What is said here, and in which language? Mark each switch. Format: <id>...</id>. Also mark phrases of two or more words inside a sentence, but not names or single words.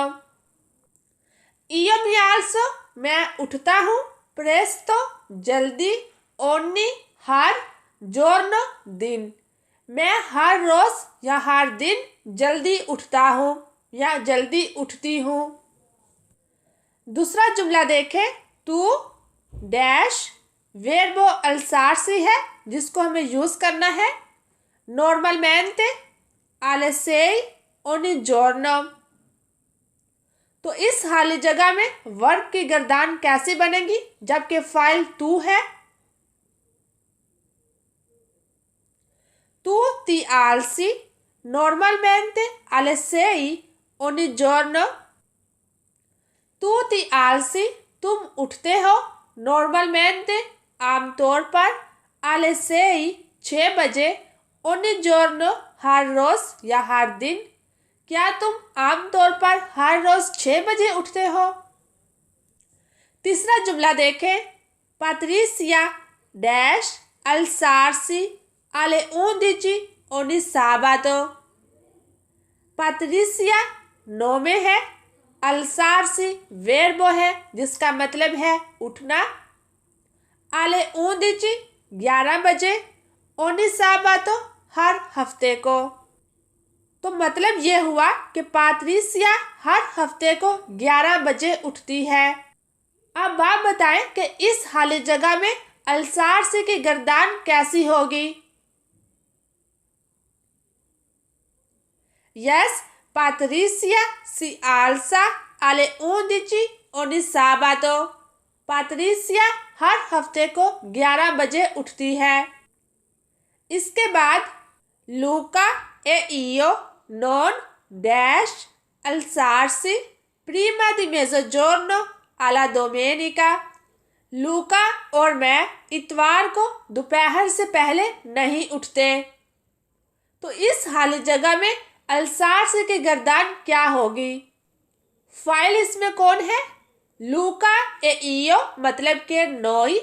<it>Io mi alzo</it> <hi>मैं उठता हूँ, प्रेस्तो जल्दी, ओनी हर, जॉर्नो दिन मैं हर रोज या हर दिन जल्दी उठता हूँ या जल्दी उठती हूँ। दूसरा जुमला देखें, तू डैश</hi> <it>verbo alzarsi</it> <hi>है जिसको हमें यूज़ करना है।</hi> <it>नॉर्मलmente alle sei ogni giorno।</it> <hi>तो इस खाली जगह में वर्ब की गर्दान कैसी बनेगी जबकि फाइल तू है?</hi> <it>Tu ti alzi normalmente alle sei ogni giorno। Tu ti alzi</it> <hi>तुम उठते हो, normalmente आमतौर पर,</hi> <it>alle sei</it> <hi>6 बजे,</hi> <it>ogni giorno</it> <hi>हर रोज या हर दिन। क्या तुम आमतौर पर हर रोज 6 बजे उठते हो? तीसरा जुमला देखें, Patricia डैश</hi> <it>alzarsi alle 11 ogni sabato।</it> <hi>Patricia नोमे है, alzarsi वर्बो है जिसका मतलब है उठना, alle 11 11 बजे,</hi> <it>ogni sabato</it> <hi>हर हफ्ते को। तो मतलब ये हुआ कि पात्रिसिया हर हफ्ते को 11 बजे उठती है। अब आप बताएं कि इस खाली जगह में अल्सार्सी की गर्दान कैसी होगी?</hi> <it>यस, पात्रिसिया si alza alle 11 ogni sabato।</it> <hi>पात्रिसिया हर हफ्ते को 11 बजे उठती है। इसके बाद</hi> <it>लूका e io non dash alzarsi prima di mezzogiorno alla domenica।</it> <hi>लूका और मैं इतवार को दोपहर से पहले नहीं उठते। तो इस खाली जगह में अल्सार्सी की गर्दान क्या होगी? फाइल इसमें कौन है? लूका</hi> <it>e io</it> <hi>मतलब के नोई।</hi>